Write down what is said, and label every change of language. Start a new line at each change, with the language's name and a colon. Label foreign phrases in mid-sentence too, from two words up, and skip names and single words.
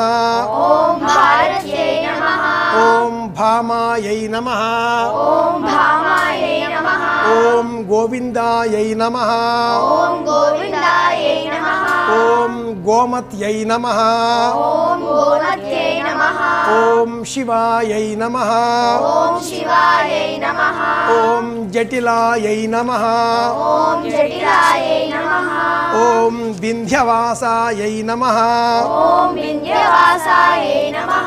Sanskrit: ఓం భారత్యై నమః, ఓం భామాయై నమః, ఓం భామాయై నమః, ఓం గోవిందాయై నమః, ఓం గోవిందాయై నమః, ఓం గోమత్యై నమః, ఓం గోమత్యై నమః, नमः ఓం శివాయై నమః ॐ शिवायै नमः ఓం జటిలాయై నమః ॐ जटिलायै नमः ఓం వింధ్యవాసాయై నమః ॐ विन्ध्यवासायै नमः